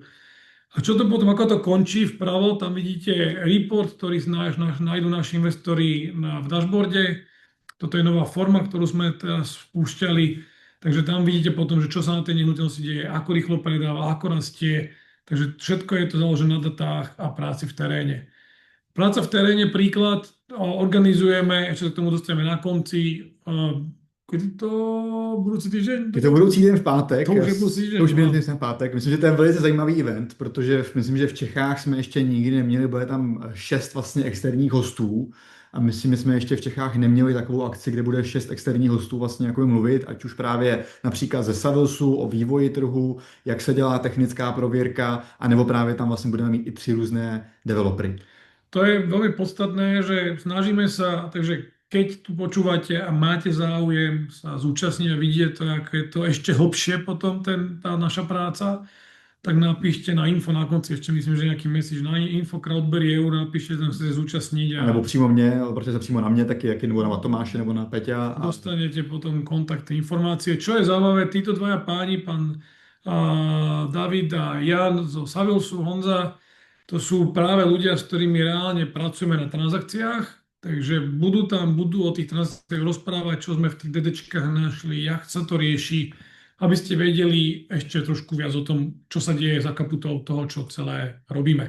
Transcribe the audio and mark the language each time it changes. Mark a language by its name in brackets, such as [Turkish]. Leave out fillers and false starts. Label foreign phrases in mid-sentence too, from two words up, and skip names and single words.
[Slovak] A čo to potom, ako to končí vpravo, tam vidíte report, ktorý nájdú naši investori v dashboarde. Toto je nová forma, ktorú sme teraz spúšťali. Takže tam vidíte potom, že čo sa na tej nehnuteľnosti deje, ako rýchlo predáva, ako rastie. Takže všetko je to založené na datách a práci v teréne. Práca v teréne, príklad, organizujeme, ešte sa k tomu dostaneme na konci, [Czech] kdy to budoucí týden? Je to budoucí týden v pátek. To už je budoucí týden. To už bude v pátek. Myslím, že to je velice zajímavý event, protože myslím, že v Čechách jsme ještě nikdy neměli, bude tam 6 vlastně externích hostů. A myslím, že jsme ještě v Čechách neměli takovou akci, kde bude 6 externích hostů vlastně jako mluvit, ať už právě například ze Savilsu o vývoji trhu, jak se dělá technická prověrka, anebo právě tam vlastně budeme mít i 3 různé developery. [Slovak] To je veľmi podstatné, že snažíme sa, takže keď tu počúvate a máte záujem sa zúčastniť a vidieť to, ako je to ešte hlbšie potom tá naša práca, tak napíšte na info na konci, ešte myslím, že nejaký message na info Crowdberry EU, napíšte, že chcete zúčastniť. [Czech] A nebo přímo mě, protože se přímo na mě, taky nebo na Tomáše, nebo na Peťa. A [Slovak] dostanete potom kontakty, informácie. Čo je zaujímavé, títo dvaja páni, pán David a Jan zo Savilsu, Honza, to sú práve ľudia, s ktorými reálne pracujeme na transakciách, takže budú o tých transakciách rozprávať, čo sme v tých DDčkách našli, jak sa to rieši, aby ste vedeli ešte trošku viac o tom, čo sa deje za kaputou toho, čo celé robíme.